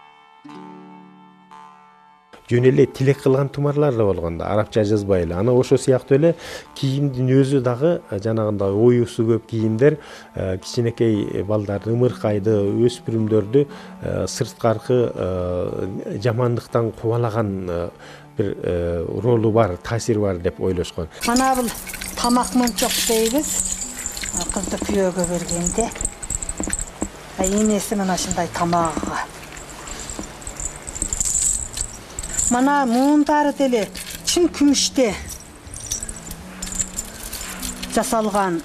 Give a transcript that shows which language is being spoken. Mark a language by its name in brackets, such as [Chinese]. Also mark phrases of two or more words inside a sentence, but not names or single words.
[Kyrgyz] Жөн эле тилек кылган тумарлар да болгон да, арабча жазбай эле. Ана ошо сыяктуу эле кийимдин өзү дагы жанагындай оюусу көп кийимдер кичинекей балдарды, ымыркайды, өспүрүмдөрдү сырткаркы жамандыктан кубалаган бир ролу бар, таасири бар деп ойлошкон. Мана бул тамак мончок дейбиз. Кызды күйөөгө бергенде энеси мына ушундай тамагыга. Мана муундары деле чын күмүштө жасалган.